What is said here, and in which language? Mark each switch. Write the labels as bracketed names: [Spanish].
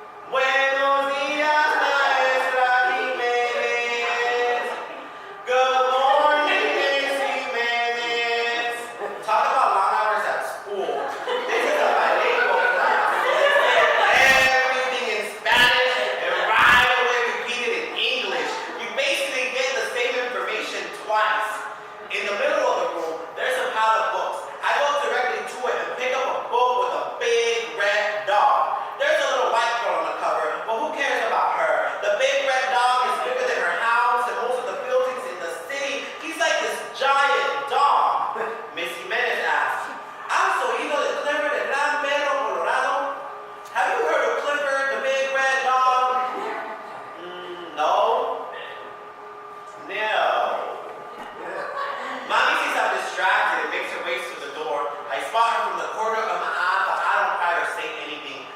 [Spanish] Buenos días, maestra Jiménez. [English] Good morning, Miss Jiménez. Talk about long hours at school. This is a bilingual class. Everything in Spanish and right away repeat it in English. You basically get the same information twice. In the middle of the room, there's a pile of books. I go directly to it and pick up a book with a big red dog. There's a little white girl on the cover, but who cares about her? The big red dog is bigger than her house and most of the buildings in the city. He's like this giant dog. Miss Jimenez asked, [Spanish] ¿Has oído de Clifford el gran perro colorado? [English] Have you heard of Clifford, the big red dog? No. No. Mommy sees I'm distracted and makes her way to the door. I spot her from the corner of my eye, but I don't try to say anything.